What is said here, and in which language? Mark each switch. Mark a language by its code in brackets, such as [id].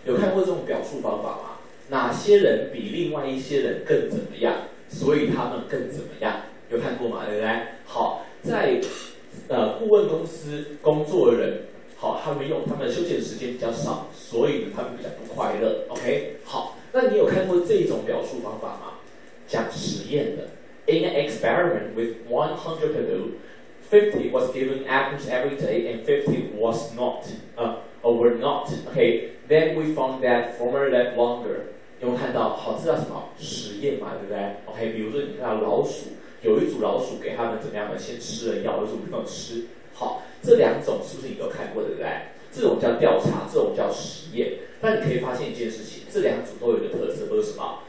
[zh] 有看过这种表述方法吗？哪些人比另外一些人更怎么样？所以他们更怎么样？有看过吗？对不对？好，在顾问公司工作的人，好，他们的休闲时间比较少，所以呢，他们比较不快乐。 OK， 好，那你有看过这种表述方法吗？讲实验的 [en] ，In an experiment with 100 people, 50 was given apples every day and 50 was not, or were not. Okay, then we found that former lived longer. [zh] 有没有看到？好，这叫什么实验嘛，对不对 ？OK， 比如说你看到老鼠，有一组老鼠给他们怎么样呢？先吃了药，有一组没有吃。好，这2种是不是你都看过，对不对？这种叫调查，这种叫实验。但你可以发现一件事情，这2组都有一个特色，都是什么？